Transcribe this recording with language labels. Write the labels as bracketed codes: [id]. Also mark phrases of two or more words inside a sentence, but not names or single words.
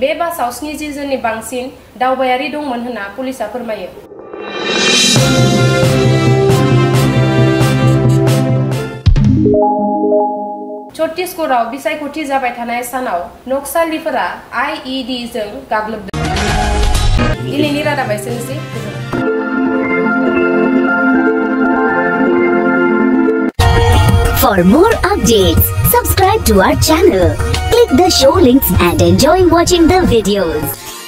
[brx] बे बासाव 70 जननि बांसिन दावबायारि दंमोन होनना पुलिसा फोरमायो। छत्तीसगढ़आव बिसायख'थि जाबाय थानाय सानाव नक्सालिफोरा IED जों गाग्लोबदों। दिनैनि रादाबा एसेनोसै। [en] For more updates, subscribe to our channel, click the show links and enjoy watching the videos.